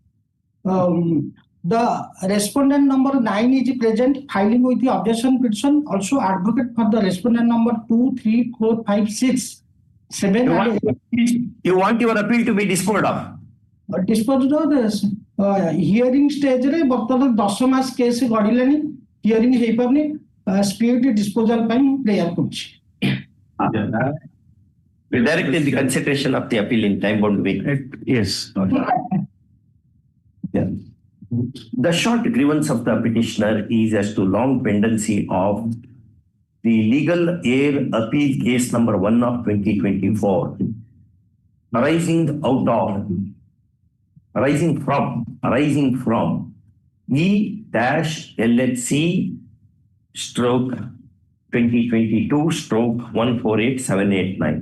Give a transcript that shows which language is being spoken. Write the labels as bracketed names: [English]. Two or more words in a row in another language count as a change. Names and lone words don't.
[English] The respondent number 9 is present, filing with the objection petition. Also advocate for the respondent number 2, 3, 4, 5, 6, 7. You want your appeal to be disposed of? Disposed of this hearing stage [Odia] re ବର୍ତ୍ତମାନ 10 ମାସ କେସ୍ ଗଡ଼ିଲାଣି, hearing ହେଇପାରୁନି, [English] speed disposal [Odia] ପାଇଁ prayer କରୁଛି. [English] We directed the consideration of the appeal in time bound way. Yes. Yeah. The short grievance of the petitioner is as to long pendency of the legal error appeal case number 1 of 2024, arising from E-LHC stroke 2022 stroke 148789.